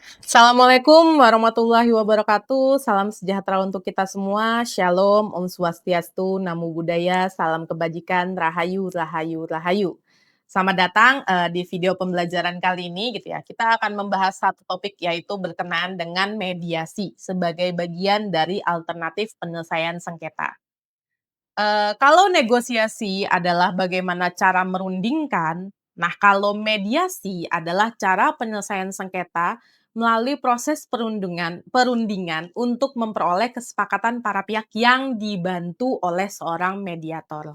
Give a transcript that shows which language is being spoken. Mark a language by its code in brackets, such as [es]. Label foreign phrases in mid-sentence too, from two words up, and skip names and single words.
[ar] السلام عليكم ورحمة الله وبركاته. [id] Salam sejahtera untuk kita semua. Shalom, [sa] Om Swastiastu, [pi] Namo Buddhaya, [id] salam kebajikan, Rahayu, Rahayu, Rahayu. Selamat datang di video pembelajaran kali ini gitu ya. Kita akan membahas satu topik yaitu berkenaan dengan mediasi sebagai bagian dari alternatif penyelesaian sengketa. Kalau negosiasi adalah bagaimana cara merundingkan, nah kalau mediasi adalah cara penyelesaian sengketa melalui proses perundingan untuk memperoleh kesepakatan para pihak yang dibantu oleh seorang mediator.